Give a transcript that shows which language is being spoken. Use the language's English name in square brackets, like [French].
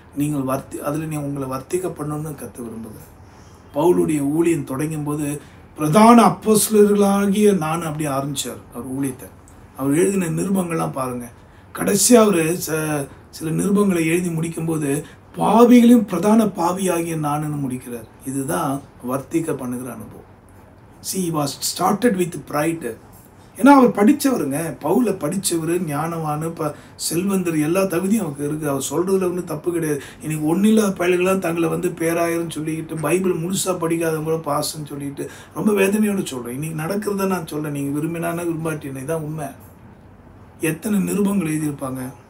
[Tamil] நீங்கள் அதில் உங்களை வர்த்திக்க பண்ணணும்னு கற்று விரும்புகிறேன். பவுலுடைய ஊழியம் தொடங்கும் போது பிரதான அப்போஸ்தலர்களாகிய நான் அப்படி ஆரம்பித்தார் அவர் ஊழியத்தை. அவர் எழுதின நிருபங்கள்லாம் பாருங்கள். கடைசியாக அவர் சில நிருபங்களை எழுதி முடிக்கும்போது பாவிகளையும் பிரதான பாவியாகிய நானுன்னு முடிக்கிறார். இதுதான் வர்த்திக்க பண்ணுகிற அனுபவம். [English] he was started with pride. [Tamil] ஏன்னா அவர் படித்தவருங்க. பவுலை படித்தவர், ஞானவானு, செல்வந்தர், எல்லா தகுதியும் அவருக்கு இருக்குது. அவர் சொல்கிறதுல ஒன்றும் தப்பு கிடையாது. இன்னைக்கு ஒன்றில்லாத பயல்கள்லாம் தங்களை பேராயிரம் சொல்லிக்கிட்டு, பைபிள் முழுசாக படிக்காதவங்கள பாசன்னு சொல்லிட்டு ரொம்ப வேதனையோடு சொல்கிறேன். இன்றைக்கி நடக்கிறத நான் சொல்கிறேன். நீங்கள் விரும்பினானே விரும்பாட்டினே தான் உண்மை. எத்தனை நிருபங்கள் எழுதியிருப்பாங்க.